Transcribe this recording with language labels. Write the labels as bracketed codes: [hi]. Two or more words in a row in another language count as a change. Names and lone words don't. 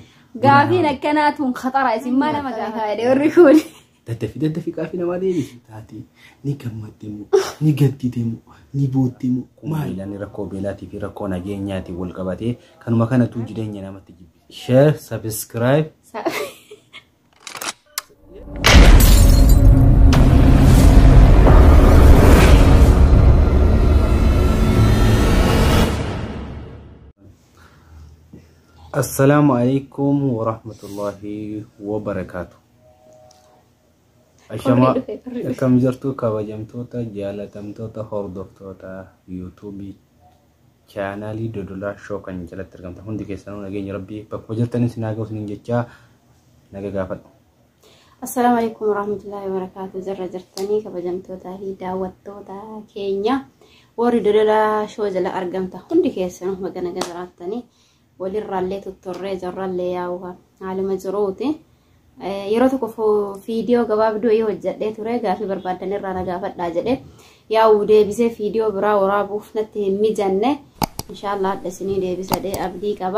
[om] Gaafiin akkanaatuun khatara isin mana magaasaa jedhee warri kun. Daddafi gaafii namaa deebisi taati ni gammaddeemu ni gaddideemu ni booddeemu maaliidhaan rakkoo beelaatii fi rakkoo nageenyaatii wal qabatee kanuma kanatu jireenya namatti jibbi. [en] Share, subscribe. [ar] السلام عليكم ورحمة الله وبركاته. [om] Ashama kam jirtu kabajamtoota jaalatamtoota hordoftoota YouTube channel Dodola Show kan jalatti argamtan hundi keessanuu nageenya rabbii bakka jirtanis nagaa isin jechaa nagaa gaafadhu. [ar] السلام عليكم ورحمة الله وبركاته. [om] Jarra jirtanii kabajamtoota fi daawwattoota keenya warri Dodola Show jala argamtan hundi keessanuu magana garaatanii walirraallee tutturree jarraallee yaa'uha haaluma jiruuti. Yeroo tokko viidiyoo gabaabduu yoo hojjedhee ture gaafii barbaadan irraa na gaafadhaa jedhe yaa'u deebisee viidiyoo biraa waraabuuf natti hin mijanne inshallah hadda isinii deebisadhee abdii qaba.